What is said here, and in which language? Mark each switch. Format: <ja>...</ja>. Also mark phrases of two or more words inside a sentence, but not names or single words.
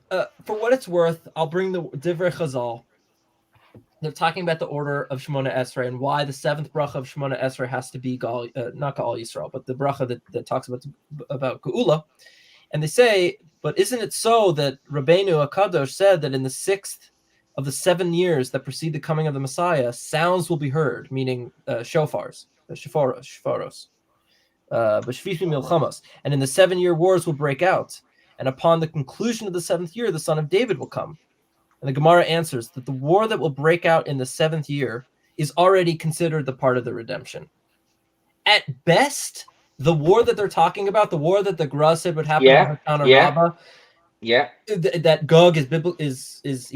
<en>For what it's worth, I'll bring the</en> <he>דברי חז"ל.</he> <en>They're talking about the order of Shemona Esrei and why the seventh bracha of Shemona Esrei has to be not Gal Yisrael, but the bracha that talks about Geula. And they say, but isn't it so that Rabbeinu Akadosh said that in the 6th of the 7 years that precede the coming of the Messiah, sounds will be heard, meaning shofars, shofaros,</en> <he>בשביעית מלחמות,</he> <en>and in the 7-year wars will break out, and upon the conclusion of the 7th year, the son of David will come. And the Gemara answers that the war that will break out in the 7th year is already considered the part of the redemption. At best, the war that they're talking about, the war that the Gra said would happen on the town of Rabbah, that Gog is Iran.</en>